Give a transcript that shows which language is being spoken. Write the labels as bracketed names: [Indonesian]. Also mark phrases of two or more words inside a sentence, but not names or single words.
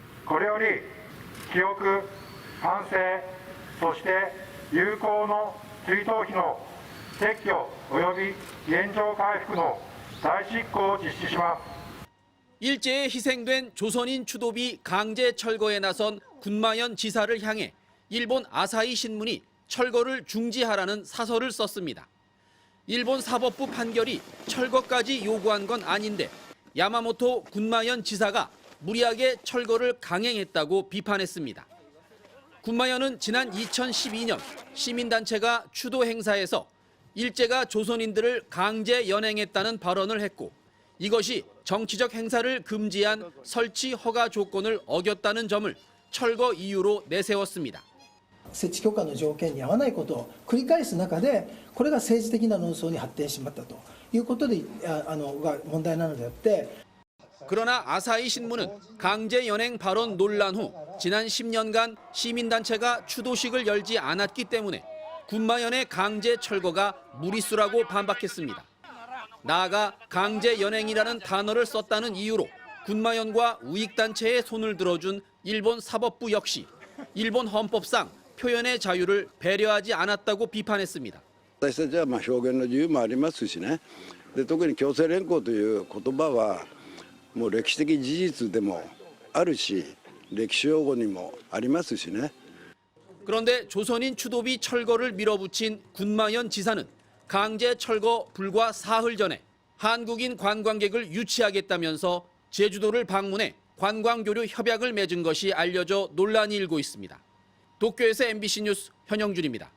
[Japanese] これより記憶、反省、そして有効の追悼碑の撤去及び原状回復の代執行を実施します。 [Korean] 일제에 희생된 조선인 추도비 강제 철거에 나선 군마현 지사를 향해 일본 아사히 신문이 철거를 중지하라는 사설을 썼습니다. 일본 사법부 판결이 철거까지 요구한 건 아닌데 야마모토 군마현 지사가 무리하게 철거를 강행했다고 비판했습니다. 군마현은 지난 2012년 시민단체가 추도 행사에서 일제가 조선인들을 강제 연행했다는 발언을 했고 이것이 정치적 행사를 금지한 설치 허가 조건을 어겼다는 점을 철거 이유로 내세웠습니다. [Japanese] 設置許可の条件に合わないことを繰り返す中で、これが政治的な論争に発展しまったということでが問題なのであって。 [Korean] 그러나 아사히 신문은 강제 연행 발언 논란 후 지난 10년간 시민단체가 추도식을 열지 않았기 때문에 군마현의 강제 철거가 무리수라고 반박했습니다. 나아가 강제 연행이라는 단어를 썼다는 이유로 군마현과 우익단체의 손을 들어준 일본 사법부 역시 일본 헌법상 표현의 자유를 배려하지 않았다고 비판했습니다. [Japanese] 私たちは表現の自由もありますしね。で特に強制連行という言葉はもう歴史的事実でもあるし、歴史用語にもありますしね。 [Korean] 그런데 조선인 추도비 철거를 밀어붙인 군마현 지사는 강제 철거 불과 사흘 전에 한국인 관광객을 유치하겠다면서 제주도를 방문해 관광교류 협약을 맺은 것이 알려져 논란이 일고 있습니다. 도쿄에서 MBC 뉴스 현영준입니다.